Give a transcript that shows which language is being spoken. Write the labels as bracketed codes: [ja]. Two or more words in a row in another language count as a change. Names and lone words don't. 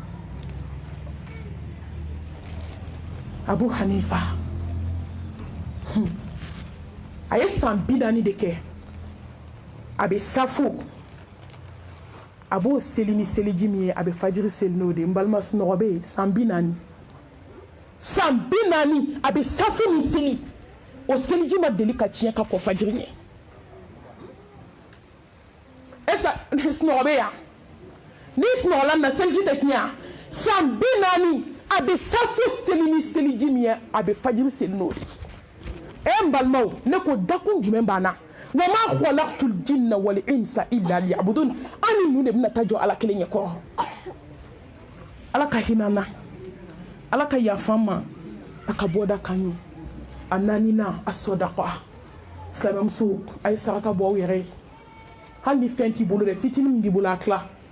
[bm] Abu Hanifa a ye san 40 de kɛ a bɛ safo a b'o seli ni seliji min ye a bɛ fajiri seli n'o de n balima sunɔgɔ bɛ yen san 40 san 40 a bɛ safo min seli o seliji ma deli ka tiɲɛ ka kɔ fajiri ɲɛ [fr] est-ce que [bm] sunɔgɔ bɛ yan ni sunɔgɔla na seliji tɛ tiɲɛ san 40 a bɛ safo seli ni seliji min ye a bɛ fajiri seli n'o de n balimaw ne ko dakun jumɛn b'an na [ar] وما خلقت الجن والإنس إلا ليعبدون [bm] an ni ninnu de bɛna taa jɔ ala kelen ɲɛ kɔrɔ ala ka hinɛ an na ala ka yafa n ma a ka bɔda kan ɲɛ a naaninan a sɔdaqa silamɛmuso a ye saraka bɔ aw yɛrɛ ye hali ni fɛn t'i bolo dɛ fitinin min b'i bolo a tila